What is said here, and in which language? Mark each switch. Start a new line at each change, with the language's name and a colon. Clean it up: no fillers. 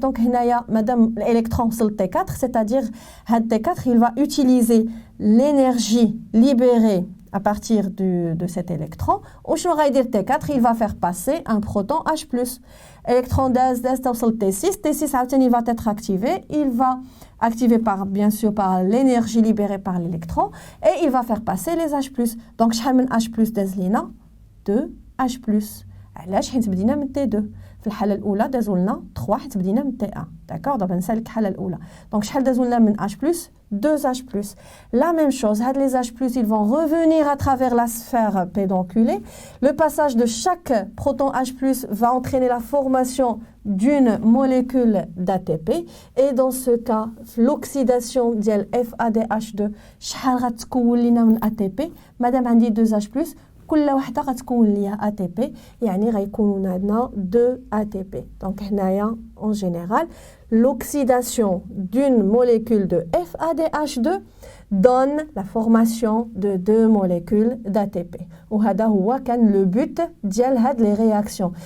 French: Donc,
Arabic: هنايا مادام
French: l'électron sur le T4, c'est-à-dire
Arabic: هاد
French: T4, il va utiliser l'énergie libérée à partir de cet électron. Au
Arabic: شنو
French: T4, il va faire passer un proton H+. Électron d'S
Arabic: توصل
French: T6, T6
Arabic: عاوتاني
French: va être activé, il va activer bien sûr par l'énergie libérée par l'électron et il va faire passer les H+. Donc
Arabic: شحال من H+ داز لينا 2H+. علاش؟ حيت بدينا من T2. في الحاله الاولى دازوا لنا 3 حيت بدينا من T1. داكور دابا نسالك الحاله الاولى. دونك شحال دازوا لنا من H+, 2H+.
French: La même chose, les H+, ils vont revenir à travers la sphère pédonculée. Le passage de chaque proton H+, va entraîner la formation d'une molécule d'ATP. Et dans ce cas, l'oxydation de FADH2,
Arabic: شحال غتكون لنا من
French: ATP.
Arabic: مادام عندي 2H+, كل وحده غتكون ليها ATP يعني غيكونوا عندنا 2 ATP.
French: Donc
Arabic: هنايا
French: en général l'oxydation d'une molécule de FADH2 donne la formation de 2 molécules d'ATP.
Arabic: وهذا هو كان
French: le but
Arabic: ديال هاد
French: les réactions.